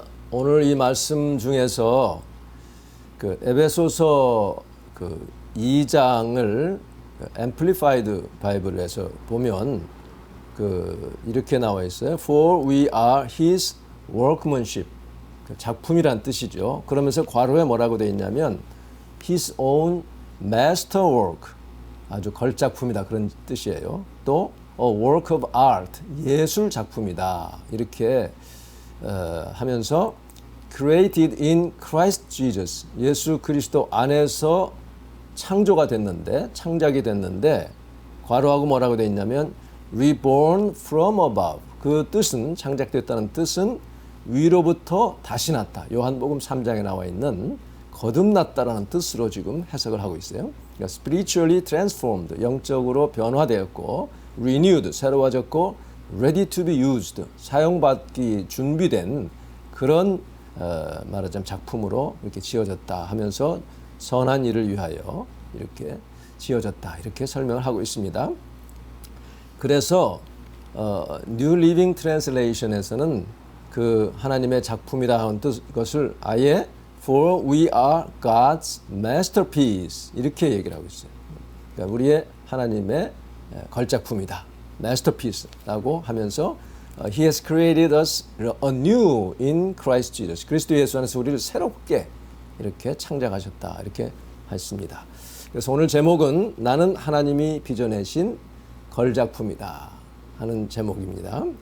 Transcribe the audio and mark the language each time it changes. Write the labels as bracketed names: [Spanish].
[Korean] 오늘 이 말씀 중에서 그 에베소서 2장을 앰플리파이드 바이블에서 보면 이렇게 나와 있어요. [English] For we are his workmanship. [Korean] 작품이란 뜻이죠. 그러면서 괄호에 뭐라고 되어 있냐면 [English] his own masterwork. [Korean] 아주 걸작품이다 그런 뜻이에요. 또 [English] a work of art. [Korean] 예술 작품이다. 이렇게 하면서 [English] created in Christ Jesus. [Korean] 예수 그리스도 안에서 창조가 됐는데, 창작이 됐는데 괄호하고 뭐라고 되어 있냐면 [English] reborn from above. [Korean] 그 뜻은, 창작됐다는 뜻은 위로부터 다시 났다. 요한복음 3장에 나와 있는 거듭났다라는 뜻으로 지금 해석을 하고 있어요. 그러니까 [English] spiritually transformed, [Korean] 영적으로 변화되었고, renewed, 새로워졌고, [English] ready to be used, [Korean] 사용받기 준비된 그런 말하자면 작품으로 이렇게 지어졌다 하면서 선한 일을 위하여 이렇게 지어졌다 이렇게 설명을 하고 있습니다. 그래서 New Living Translation에서는 그 하나님의 작품이라 하는 것을 아예 [English] For we are God's masterpiece [Korean] 이렇게 얘기를 하고 있어요. 그러니까 우리의 하나님의 걸작품이다. [English] masterpiece라고 [Korean] 하면서 [English] He has created us anew in Christ Jesus. [Korean] 그리스도 예수 안에서 우리를 새롭게 이렇게 창작하셨다. 이렇게 했습니다. 그래서 오늘 제목은 나는 하나님이 빚어내신 걸작품이다 하는 제목입니다.